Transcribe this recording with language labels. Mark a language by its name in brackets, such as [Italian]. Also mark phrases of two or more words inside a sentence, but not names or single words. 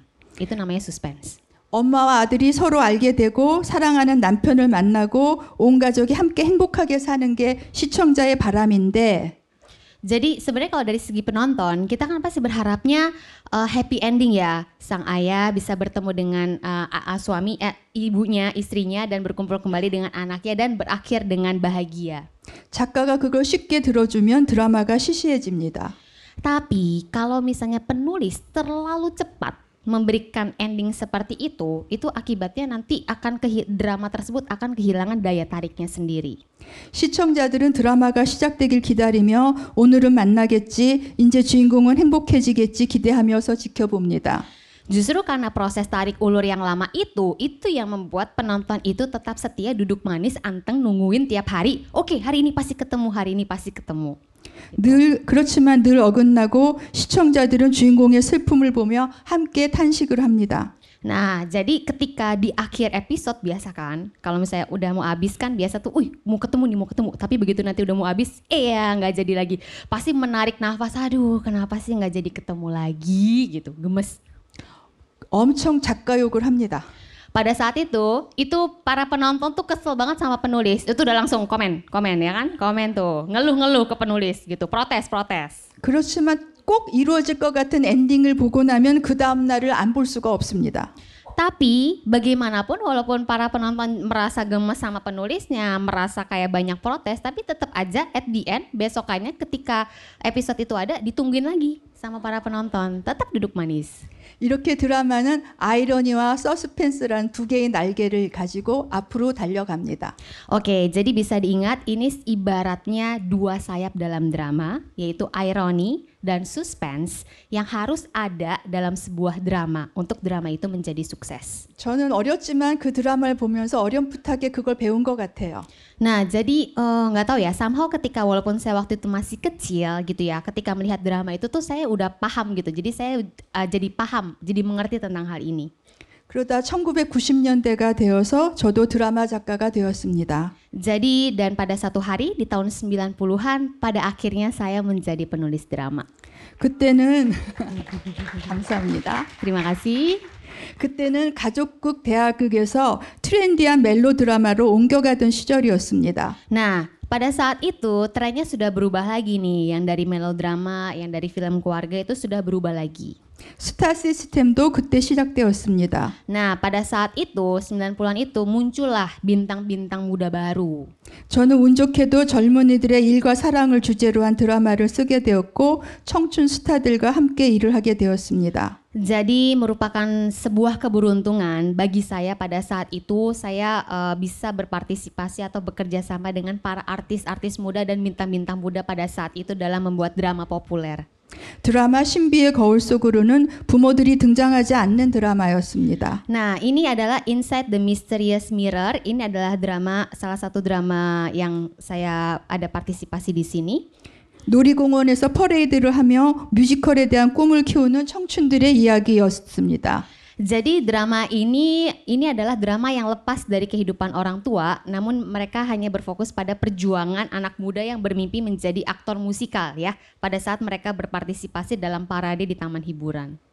[Indonesian] Itu namanya suspense. [Korean] 엄마와 아들이 서로 알게 되고 사랑하는 남편을 만나고 온 가족이 함께 행복하게 사는 게 시청자의 바람인데 [Indonesian] Jadi sebenarnya kalau dari segi penonton kita kan pasti berharapnya [English] happy ending [Indonesian] ya, sang ayah bisa bertemu dengan ibunya, istrinya dan berkumpul kembali dengan anaknya dan berakhir dengan bahagia. [Korean] 작가가 그걸 쉽게 들어주면 드라마가 시시해집니다. [Indonesian] Tapi kalau misalnya penulis terlalu cepat memberikan ending seperti itu akibatnya nanti drama tersebut akan kehilangan daya tariknya sendiri. [Korean] 시청자들은 드라마가 시작되길 기다리며 오늘은 만나겠지, 이제 주인공은 행복해지겠지 기대하면서 지켜봅니다. [Indonesian] Justru karena proses tarik ulur yang lama itu yang membuat penonton itu tetap setia duduk manis anteng nungguin tiap hari. Oke, hari ini pasti ketemu, hari ini pasti ketemu. [Korean] 그렇지만 늘 어긋나고 시청자들은 주인공의 슬픔을 보며 함께 탄식을 합니다. [Indonesian] Nah, jadi ketika di akhir episode biasa kan, kalau misalnya udah mau habis kan biasa tuh, mau ketemu nih, mau ketemu. Tapi begitu nanti udah mau habis, ya nggak jadi lagi. Pasti menarik nafas, aduh kenapa sih nggak jadi ketemu lagi gitu, gemes. [Korean] 엄청 작가 욕을 합니다. [Indonesian] Pada saat itu para penonton tuh kesel banget sama penulis. Itu udah langsung komen ya kan, komen tuh, ngeluh-ngeluh ke penulis gitu, protes. [Korean] 그렇지만 꼭 이루어질 것 같은 엔딩을 보고 나면 그 다음 날을 안 볼 수가 없습니다. [Indonesian] Tapi bagaimanapun walaupun para penonton merasa gemes sama penulisnya, merasa kayak banyak protes, tapi tetap aja [English] at the end [Indonesian] besokannya ketika episode itu ada ditungguin lagi sama para penonton, tetap duduk manis. [Korean] 이렇게 드라마는 아이러니와 서스펜스라는 두 개의 날개를 가지고 앞으로 달려갑니다. [Indonesian] Oke, jadi bisa diingat ini ibaratnya dua sayap dalam drama, yaitu ironi dan suspense yang harus ada dalam sebuah drama untuk drama itu menjadi sukses. [Korean] 저는 어렸지만 그 드라마를 보면서 어렴풋하게 그걸 배운 것 같아요. [Indonesian] Nah, jadi nggak tahu ya, somehow ketika walaupun saya waktu itu masih kecil gitu ya, ketika melihat drama itu tuh saya udah paham gitu. Jadi saya jadi paham, jadi mengerti tentang hal ini. [Korean] 그러다 1990년대가 되어서 저도 드라마 작가가 되었습니다. [Indonesian] Jadi dan pada satu hari di tahun 90-an pada akhirnya saya menjadi penulis drama. [Korean] 그때는 감사합니다. [Indonesian] Terima kasih. [Korean] 그때는 가족극 대하극에서 트렌디한 멜로 드라마로 옮겨가던 시절이었습니다. [Indonesian] Nah, pada saat itu trennya sudah berubah lagi nih, yang dari melodrama, yang dari film keluarga itu sudah berubah lagi. [Korean] 스타 시스템도 그때 시작되었습니다. [Indonesian] Nah, pada saat itu 90-an itu muncullah bintang-bintang muda baru. [Korean] 저는 운 좋게도 젊은이들의 일과 사랑을 주제로 한 드라마를 쓰게 되었고 청춘 스타들과 함께 일을 하게 되었습니다. [Indonesian] Jadi merupakan sebuah keberuntungan bagi saya pada saat itu saya bisa berpartisipasi atau bekerja sama dengan para artis-artis muda dan bintang-bintang muda pada saat itu dalam membuat drama populer. [Korean] 드라마 신비의 거울 속으로는 부모들이 등장하지 않는 드라마였습니다. [Indonesian] Nah, ini adalah Inside the Mysterious Mirror. Ini adalah salah satu drama yang saya ada partisipasi di sini. [Korean] 놀이공원에서 퍼레이드를 하며 뮤지컬에 대한 꿈을 키우는 청춘들의 이야기였습니다. [Indonesian] Jadi drama ini adalah drama yang lepas dari kehidupan orang tua, namun mereka hanya berfokus pada perjuangan anak muda yang bermimpi menjadi aktor musikal ya, pada saat mereka berpartisipasi dalam parade di taman hiburan.